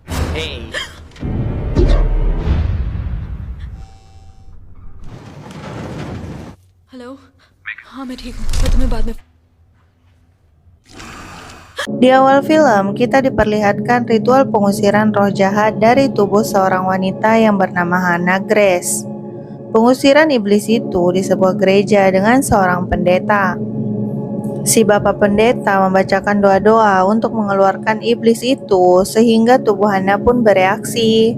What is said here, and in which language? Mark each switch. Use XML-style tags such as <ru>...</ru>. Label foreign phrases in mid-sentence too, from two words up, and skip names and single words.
<en>Hey.</en> <hi>हेलो। हाँ मैं ठीक हूँ, मैं तुम्हें बाद में।</hi> <id>Di awal film, kita diperlihatkan ritual pengusiran roh jahat dari tubuh seorang wanita yang bernama Hannah Grace. Pengusiran iblis itu di sebuah gereja dengan seorang pendeta. Si bapak pendeta membacakan doa-doa untuk mengeluarkan iblis itu sehingga tubuh Hannah pun bereaksi.</id>